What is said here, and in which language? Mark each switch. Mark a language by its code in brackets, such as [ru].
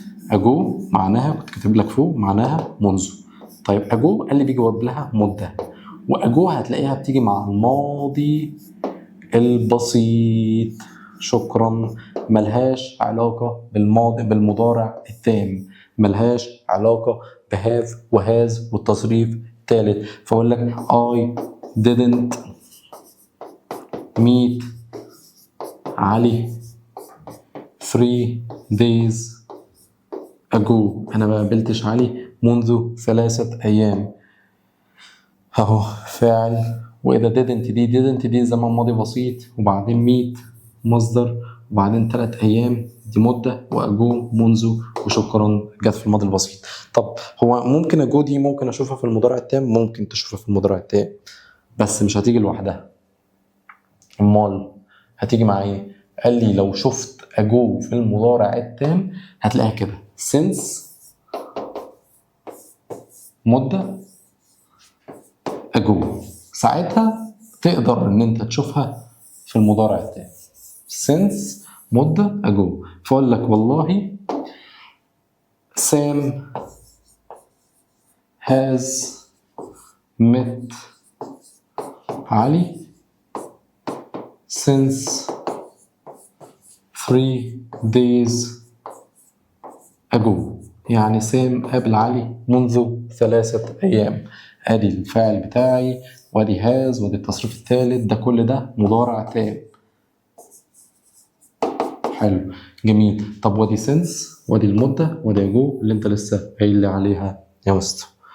[ar] اجو معناها كنت كاتب لك فوق معناها منذ. طيب اجو قال لي بيجي قبلها مده، واجو هتلاقيها بتيجي مع الماضي البسيط. شكرا. ملهاش علاقه بالماضي بالمضارع التام، ملهاش علاقه بهاف وهاز والتصريف الثالث. [en] فاقول لك I didn't meet علي 3 days ago. [ar] أنا ما قابلتش علي منذ 3 أيام. أهو فاعل، وإذا didn't دي زمن ماضي بسيط، وبعدين meet مصدر، وبعدين 3 أيام دي مدة، وأجو منذ، وشكرا جت في الماضي البسيط. طب هو ممكن أجو دي ممكن أشوفها في المضارع التام؟ ممكن تشوفها في المضارع التام، بس مش هتيجي لوحدها. أمال هتيجي مع إيه؟ قال لي لو شفت أجو في المضارع التام هتلاقيها كده since مدة أجو. ساعتها تقدر إن أنت تشوفها في المضارع التام since مدة أجو. فأقول لك والله [en] Sam has met علي since 3 days ago. [ar] يعني سام قابل علي منذ 3 أيام. ادي الفاعل بتاعي، وادي هاز، وادي التصريف الثالث، ده كل ده مضارع تام. حلو جميل. طب وادي سنس، وادي المدة، وادي جو اللي انت لسه قايل لي عليها يا مستر.